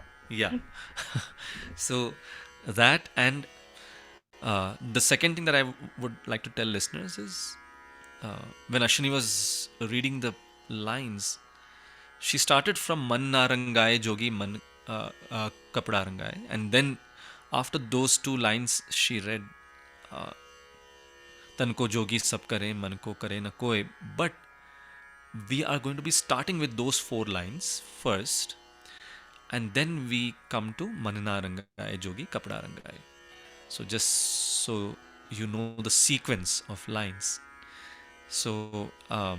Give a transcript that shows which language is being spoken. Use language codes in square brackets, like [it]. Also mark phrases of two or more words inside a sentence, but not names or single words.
[en] yeah. So, that, and the second thing that I would like to tell listeners is, when Ashwini was reading the lines, she started from [hi] मन न रंगाए जोगी मन कपड़ा रंगाए, [en] and then after those two lines, she read [hi] तन को जोगी सब करे, मन को करे न कोए. [en] But we are going to be starting with those four lines first, and then we come to [hi] मन न रंगाए जोगी कपड़ा रंगाए. [en] So just so you know the sequence of lines.